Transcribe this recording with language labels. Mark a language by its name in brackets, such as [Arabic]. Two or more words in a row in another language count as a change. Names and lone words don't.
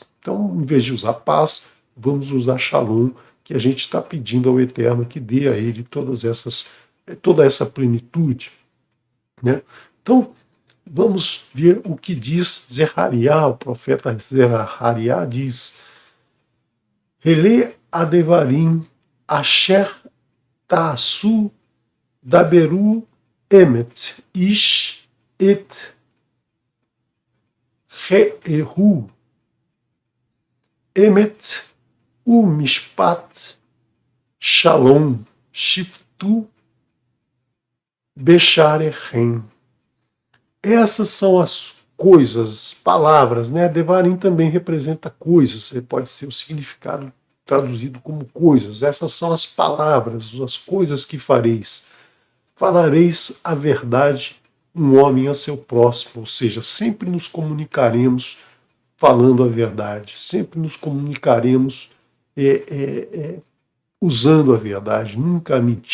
[Portuguese] Então, em vez de usar paz, vamos usar shalom, que a gente está pedindo ao Eterno que dê a ele toda essa plenitude, né? Então, vamos ver o que diz Zechariah, o profeta Zechariah diz: [Hebrew] אלה הדברים אשר תעשו דברו אמת איש את רעהו אמת ומשפט שלום שפטו בשעריכם. [Portuguese] Essas são as coisas, palavras, né? Devarim também representa coisas, pode ser o significado traduzido como coisas. Essas são as palavras, as coisas que fareis. Falareis a verdade, um homem a seu próximo, ou seja, sempre nos comunicaremos falando a verdade, sempre nos comunicaremos usando a verdade, nunca a mentira.